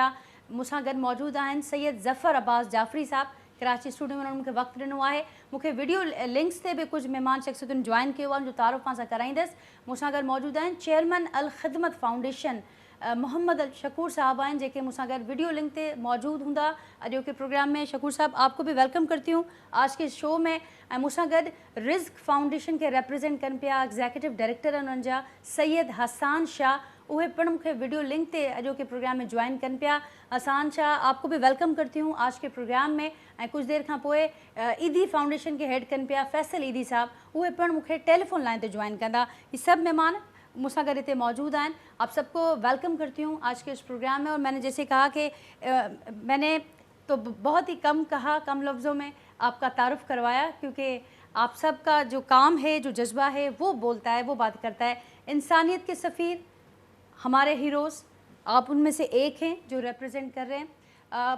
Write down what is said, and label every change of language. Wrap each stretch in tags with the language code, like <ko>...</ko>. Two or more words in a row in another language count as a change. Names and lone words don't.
<sd>मूंसां गॾु मौजूदु आहिनि सैयद ज़फ़र अब्बास जाफ़री साहिबु, कराची स्टूडियो में उन्हनि मूंखे वक़्तु ॾिनो आहे। मूंखे</sd> <en>video links</en> <sd>ते बि कुझु महिमान शख़्सियतुनि जॉइन कयो आहे, उनजो तारुफ़ मां सां कराईंदसि। मूंसां गॾु मौजूदु आहिनि चेयरमैन अल ख़िदमत फाउंडेशन मोहम्मद अल शकूर साहब आहिनि, जेके मूंसां गॾु</sd> <en>video link</en> <sd>ते मौजूदु हूंदा अॼो के प्रोग्राम में।</sd> <ur>شکور صاحب، آپ کو بھی ویلکم کرتی ہوں آج کے شو میں.</ur> <sd>ऐं मूंसां गॾु रिज़्क फाउंडेशन खे रिप्रेज़ेंट कनि पिया</sd> <en>executive director</en> <sd>आहिनि उन्हनि जा सैयद हसान शाह, उहे पिणु मूंखे</sd> <en>video link</en> <sd>ते अॼो के प्रोग्राम में जॉइन कनि पिया।</sd> <ur>حسان شاہ، آپ کو بھی ویلکم کرتی ہوں آج کے پروگرام میں.</ur> <sd>ऐं कुझु देरि खां पोइ ईदी फाउंडेशन खे हेड कनि पिया फैसल ईदी साहब, उहे पिणु मूंखे</sd> <en>telephone line</en> <sd>ते जॉइन कंदा।</sd> <ur>یہ سبھ مہمان مجھسا گھر اتنے موجود ہیں. آپ سب کو ویلکم کرتی ہوں آج کے اس پروگرام میں۔ اور میں نے جیسے کہا کہ میں نے تو بہت ہی کم کہا، کم لفظوں میں آپ کا تعارف کروایا، کیونکہ آپ سب کا جو کام ہے، جو جذبہ ہے، وہ بولتا ہے، وہ بات کرتا ہے. انسانیت کے سفیر، ہمارے ہیروز، آپ ان میں سے ایک ہیں جو ریپریزنٹ کر رہے ہیں.</ur>